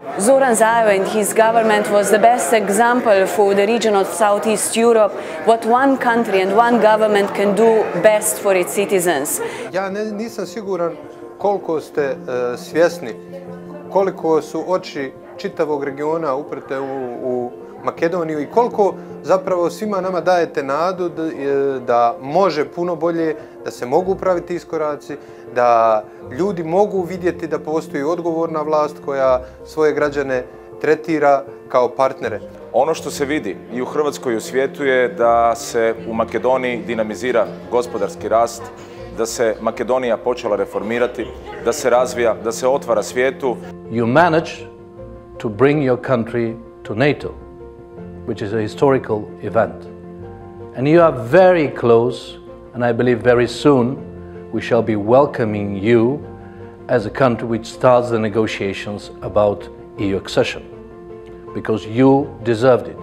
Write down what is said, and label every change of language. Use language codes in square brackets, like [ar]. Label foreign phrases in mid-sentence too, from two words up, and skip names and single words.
[en] Zoran Zaev and his government was the best example for the region of Southeast Europe, what one country and one government can do best for its citizens. [hr] Ja nisam siguran koliko ste svjesni, koliko su oči čitavog regiona uprte u Makedoniju i koliko zapravo svima nama dajete nadu da može puno bolje, da se mogu praviti iskoraci, da ljudi mogu vidjeti da postoji odgovorna vlast koja svoje građane tretira kao partnere. Ono što se vidi i u Hrvatskoj i u svijetu je da se u Makedoniji dinamizira gospodarski rast, da se Makedonija počela reformirati, da se razvija, da se otvara svijetu. [en] You manage to bring your country to NATO, which is a historical event. And you are very close, and I believe very soon we shall be welcoming you as a country which starts the negotiations about EU accession, because you deserved it.